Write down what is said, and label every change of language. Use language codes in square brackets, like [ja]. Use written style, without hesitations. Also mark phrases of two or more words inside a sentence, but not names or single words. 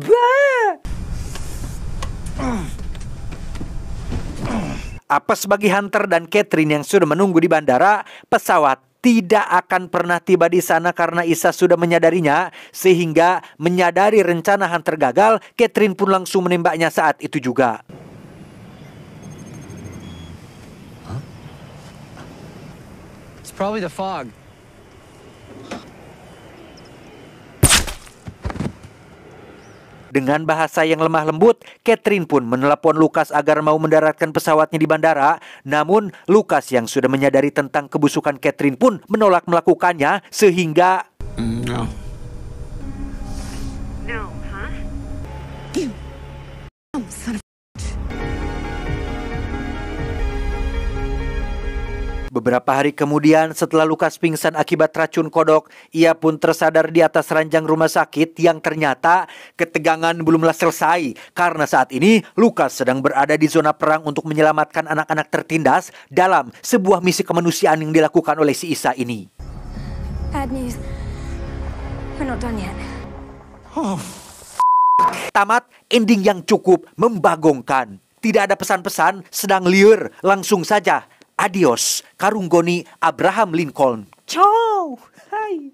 [id] Apa sebagai Hunter dan Catherine yang sudah menunggu di bandara, pesawat tidak akan pernah tiba di sana karena Isa sudah menyadarinya, sehingga menyadari rencana Hunter gagal, Catherine pun langsung menembaknya saat itu juga. [en] It's probably the fog. [id] Dengan bahasa yang lemah lembut, Catherine pun menelepon Lucas agar mau mendaratkan pesawatnya di bandara. Namun, Lucas yang sudah menyadari tentang kebusukan Catherine pun menolak melakukannya, sehingga... [en] No. No, huh? Son of... [id] Beberapa hari kemudian, setelah Lucas pingsan akibat racun kodok, ia pun tersadar di atas ranjang rumah sakit yang ternyata ketegangan belumlah selesai. Karena saat ini, Lucas sedang berada di zona perang untuk menyelamatkan anak-anak tertindas dalam sebuah misi kemanusiaan yang dilakukan oleh si Isa ini. [en] Bad news. We're not done yet. [id] Tamat ending yang cukup membagongkan. Tidak ada pesan-pesan, sedang liur, langsung saja. Adios, Karunggoni Abraham Lincoln. Ciao. Hai.